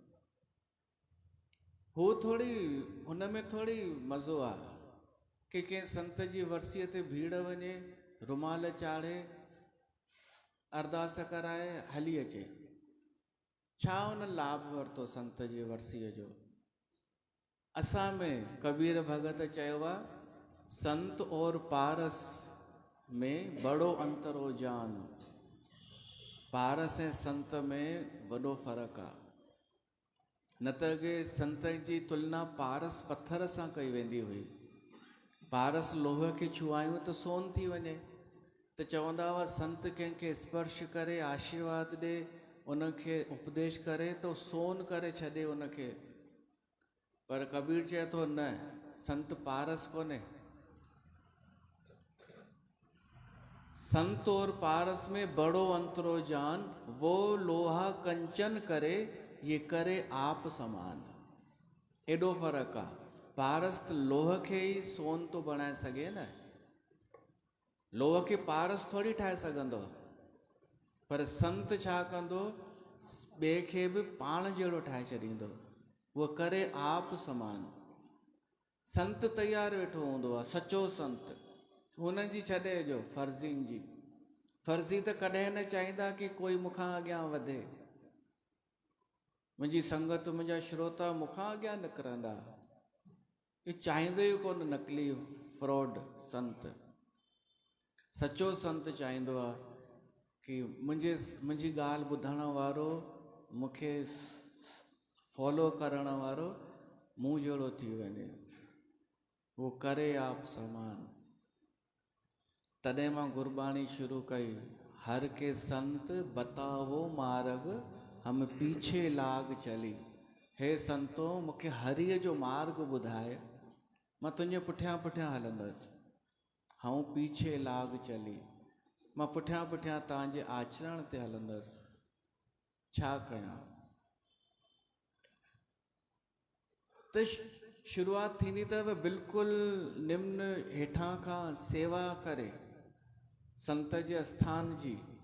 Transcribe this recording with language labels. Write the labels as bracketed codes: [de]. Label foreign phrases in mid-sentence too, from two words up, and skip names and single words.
[sd] हू थोरी, हुन में थोरी मज़ो आहे कि कंहिं संत जी वर्सीअ ते भीड़ वञे, रुमाल चाढ़े, अरदास कराए, हली अचे। छा हुन लाभ वरितो संत जी वर्सीअ जो? असां में कबीर भगत चयो आहे, [hi] संत और पारस में बड़ो अंतर हो जान। [sd] पारस ऐं संत में वॾो फ़र्क़ु आहे। न त अॻे संत जी तुलना पारस पत्थर सां कई वेंदी हुई। पारस लोह खे छुआयूं त सोन थी वञे, त चवंदा हुआ संत कंहिंखे स्पर्श करे आशीर्वाद ॾे, उनखे उपदेश करे तो सोन करे छॾे उनखे। पर कबीर चए थो न, संत पारस कोन्हे। [hi] संत और पारस में बड़ो अंतरो जान, वो लोहा कंचन करे, ये करे आप समान। [sd] एॾो फ़र्क़ु आहे। पारस त लोह खे ई सोन तो बणाए सघे न, लोह खे पारस थोरी ठाहे सघंदो। पर संत छा कंदो, ॿिए खे बि पाण जहिड़ो ठाहे छॾींदो। [hi] वो करे आप समान। [sd] संत तयारु वेठो हूंदो आहे, सचो संत। हुन जी छॾे ॾियो फर्ज़ीन जी, फर्ज़ी त कॾहिं न चाहींदा कि कोई मूंखां अॻियां वधे, मुंहिंजी संगत, मुंहिंजा श्रोता मूंखां अॻियां निकिरंदा। ये चाहींदो ई कोन नकली फ्रॉड संत। सचो संत चाहींदो आहे कि मुंहिंजी ॻाल्हि ॿुधण वारो, मूंखे फॉलो करण वारो मूं जहिड़ो थी वञे। [hi] वो करे आप समान। [sd] तॾहिं मां गुरबाणी शुरू कई, [pa] हर के संत बतावो मार्ग, हम पीछे लाग चली। [sd] हे संतो, मूंखे हरीअ जो मार्ग ॿुधाए, मां तुंहिंजे पुठियां पुठियां हलंदसि। [pa] हऊं पीछे लाग चली, [sd] मां पुठियां पुठियां तव्हांजे आचरण ते हलंदसि। छा कयां? त शुरूआत थींदी अथव बिल्कुलु निम्न, हेठां खां सेवा करे, संत जे आस्थान जी,